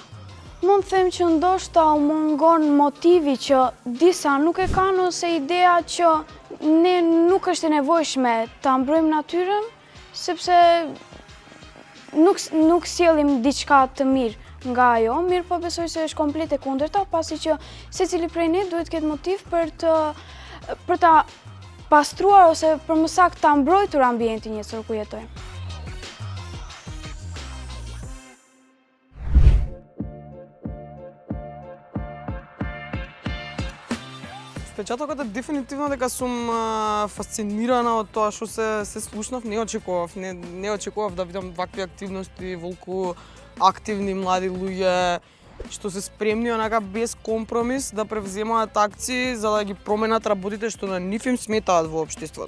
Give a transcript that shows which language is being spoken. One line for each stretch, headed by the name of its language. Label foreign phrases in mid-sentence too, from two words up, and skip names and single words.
Albanian: Mund të them që ndoshta u mungon motivi që disa nuk e kanë ose idea që ne nuk është e nevojshme ta mbrojmë natyrën, sepse nuk sjellim diçka të mirë nga ajo, mirë po besoj se është komplet e kundërta, pasi që secili prej ne duhet të ketë motiv për ta pastruar ose për më saktë ta mbrojtur ambientin njësor ku jetojmë.
Macedonian: Впечатокот е дефинитивно дека сум фасцинирана од тоа што се слушнав, не очекував да видам вакви активности, волку активни млади луѓе што се спремни онака без компромис да превземаат акции за да ги променат работите што на нив им сметаат во општеството.